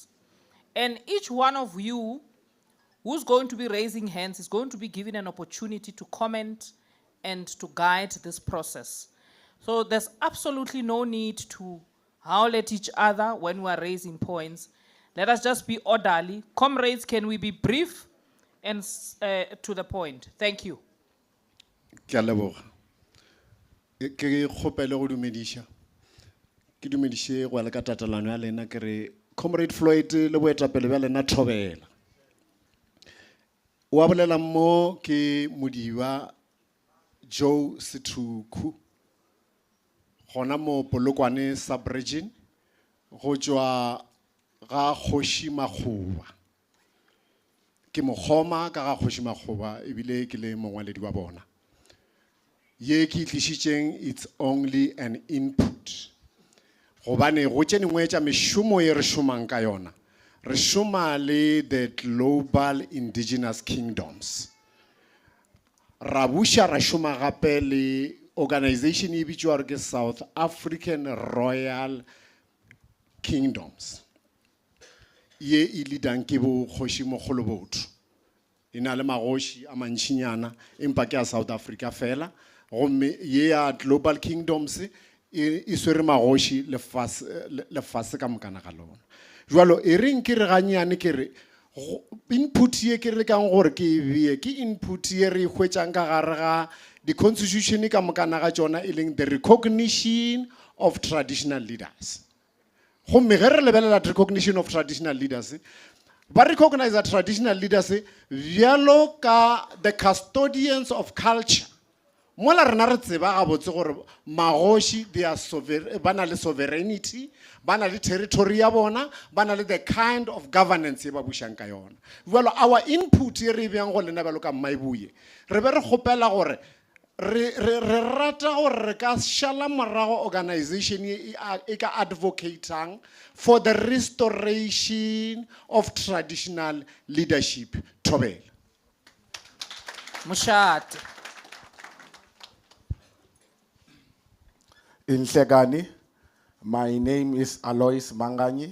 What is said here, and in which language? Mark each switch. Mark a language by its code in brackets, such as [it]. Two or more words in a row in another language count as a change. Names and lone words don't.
[en] And each one of you who's going to be raising hands is going to be given an opportunity to comment and to guide this process. So there's absolutely no need to howl at each other when we're raising points. Let us just be orderly. Comrades, can we be brief and to the point? Thank you. [nso] Ke a leboga. Ke kgopele go dumedisha. Ke dumedishe go le ka tatalano ya lena ke re Comrade Floyd le boetapele ba lena thobela. Wa bolela mo ke modiba Joe Situku. Gona mo Polokwane sub-region go tswa ga Kgoshi Makgoba. Ke mogoma ka ga Kgoshi Makgoba ebile ke le mongwaledi wa bona. Ye ke tlisitseng, [en] it's only an input. [nso] Gobane go tsenengwe tša mešomo ye re šomang ka yona. Re šoma le [en] the global indigenous kingdoms. [nso] Ra buša ra šoma gape le organization e bitšwa ke South African Royal Kingdoms. Ye e leadang ke bo Kgoši Mogolobotho. E na le magoši a mantšinyana empa ke a South Africa fela. Gomme ye ya [en] global kingdoms [nso] e swere magoši lefase ka mokana ga lona. Jwalo e reng ke re ganyane ke re input ye ke re kang gore ke e beye ke input ye re hwetšang ka gare ga [en] the constitution [nso] ka mokana ga tsona e leng [en] the recognition of traditional leaders. [nso] gomme ge re lebelela [en] recognition of traditional leaders, [nso] ba [en] recognize traditional leaders [nso] bjalo ka [en] the custodians of culture. [nso] Mola rena re tseba gabotse gore magoši ba na le sovereignty, ba na le territory ya bona, ba na le [en] the kind of governance [nso] e ba bušang ka yona. [en] Well, our input [nso] e re bjang go lena bjalo ka Maibuye, re be re kgopela gore re rata gore re ka šala morago organization e ka [en] advocating for the restoration of traditional leadership. [nso] Thobela. Mushati. [en] In Segani, my name is Alois Mangani.